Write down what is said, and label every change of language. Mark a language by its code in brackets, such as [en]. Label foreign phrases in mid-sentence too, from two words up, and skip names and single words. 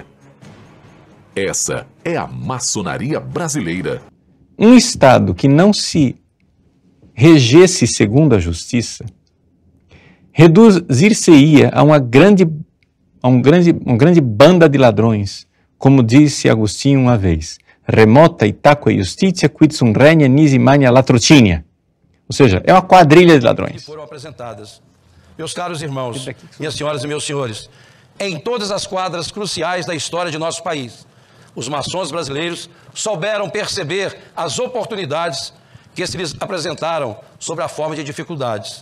[pt] Essa é a maçonaria brasileira. Um Estado que não se regesse segundo a justiça reduzir-se-ia a uma grande banda de ladrões, como disse Agostinho uma vez. [la] Remota itaque justitia quid sum regna nisi magna latrocinha. [pt] Ou seja, é uma quadrilha de ladrões. Foram apresentadas. Meus caros irmãos, minhas senhoras e meus senhores, em todas as quadras cruciais da história de nosso país, os maçons brasileiros souberam perceber as oportunidades que se lhes apresentaram sob a forma de dificuldades.